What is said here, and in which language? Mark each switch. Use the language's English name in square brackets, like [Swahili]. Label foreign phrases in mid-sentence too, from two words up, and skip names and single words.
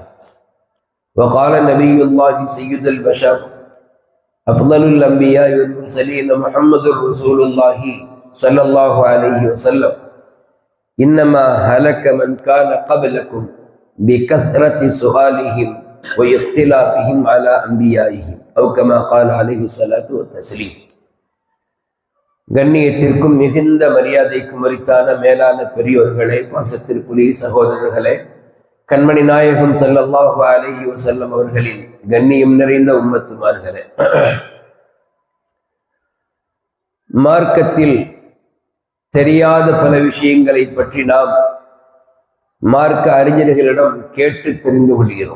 [Arabic] وقال نبي الله سيد البشر أفضل الأنبياء والمرسلين محمد رسول الله صلى الله عليه وسلم: إنما هلك من كان قبلكم بكثرة سؤالهم واختلافهم على أنبيائهم أو كما قال عليه الصلاة والتسليم. [Tamil] கண்ணியத்திற்கும் மிகுந்த மரியாதைக்கும் உரித்தான மேலான பெரியோர்களே, பாசத்திற்குரிய சகோதரர்களே, கண்மணி நாயகம் [Arabic] صلى الله عليه وسلم [Tamil] அவர்களின் கண்ணியம் நிறைந்த உம்மத்துமார்களே, மார்க்கத்தில் தெரியாத பல விஷயங்களை பற்றி நாம் மார்க்க அறிஞர்களிடம் கேட்டு தெரிந்து கொள்கிறோம்.